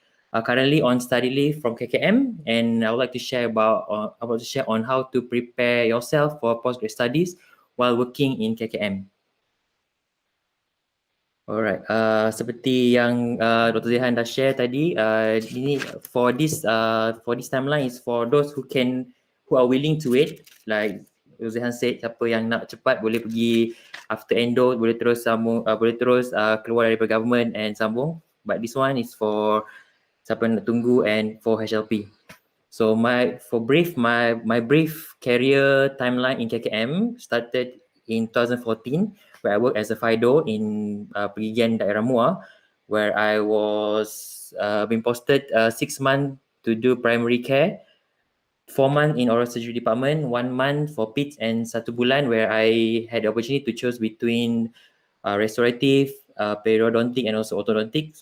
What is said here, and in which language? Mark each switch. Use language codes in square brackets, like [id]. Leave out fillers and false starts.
[en] Currently on study leave from KKM, and I would like to share on how to prepare yourself for postgraduate studies while working in KKM. Alright, [ms] seperti yang Dr. Zehan dah share tadi, ini [en] for this timeline is for those who are willing to wait. Like Dr. [ms] Zehan said, siapa yang nak cepat boleh pergi [en] after endo, [ms] boleh terus keluar daripada government and sambung. [en] But this one is for [ms] siapa nak tunggu [en] and for HLP. So my brief career timeline in KKM started in 2014, where I worked as a FIDO in [ms] pergigian daerah [en] Muar, where I was being posted 6 months to do primary care, 4 months in oral surgery department, 1 month for PITS, and 1 bulan where I had the opportunity to choose between restorative, periodontic, and also orthodontic.